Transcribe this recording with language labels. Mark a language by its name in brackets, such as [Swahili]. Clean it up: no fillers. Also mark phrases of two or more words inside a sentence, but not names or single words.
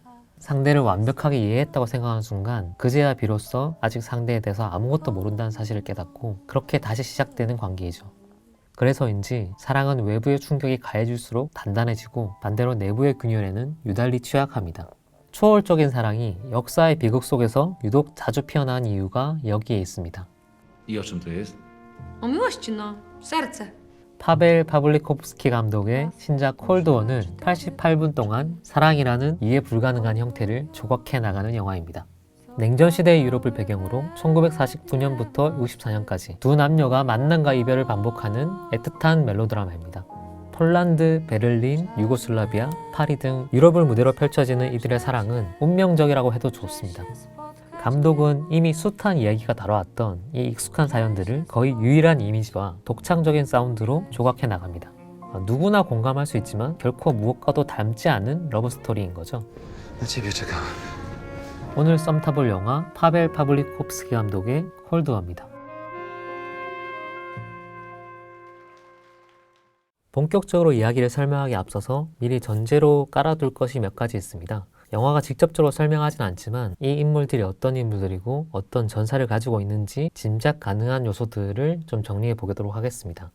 [Korean] 상대를 완벽하게 이해했다고 생각하는 순간 그제야 비로소 아직 상대에 대해서 아무것도 모른다는 사실을 깨닫고 그렇게 다시 시작되는 관계이죠. 그래서인지 사랑은 외부의 충격이 가해질수록 단단해지고 반대로 내부의 균열에는 유달리 취약합니다. 초월적인 사랑이 역사의 비극 속에서 유독 자주 피어난 이유가 여기에 있습니다. [Polish] I o czym to jest? O miłości, no. Serce. [Korean] 파벨 파블리코프스키 감독의 신작 콜드원은 88분 동안 사랑이라는 이해 불가능한 형태를 조각해 나가는 영화입니다. 냉전시대의 유럽을 배경으로 1949년부터 64년까지 두 남녀가 만남과 이별을 반복하는 애틋한 멜로드라마입니다. 폴란드, 베를린, 유고슬라비아, 파리 등 유럽을 무대로 펼쳐지는 이들의 사랑은 운명적이라고 해도 좋습니다. 감독은 이미 숱한 이야기가 다뤄왔던 이 익숙한 사연들을 거의 유일한 이미지와 독창적인 사운드로 조각해 나갑니다. 누구나 공감할 수 있지만 결코 무엇과도 닮지 않은 러브스토리인 거죠. [Polish] Na ciebie czekałem. [Korean] 오늘 썸 타볼 영화 파벨 파블리코프스키 감독의 콜드워입니다. 본격적으로 이야기를 설명하기 앞서서 미리 전제로 깔아둘 것이 몇 가지 있습니다. 영화가 직접적으로 설명하진 않지만 이 인물들이 어떤 인물들이고 어떤 전사를 가지고 있는지 짐작 가능한 요소들을 좀 정리해 보도록 하겠습니다.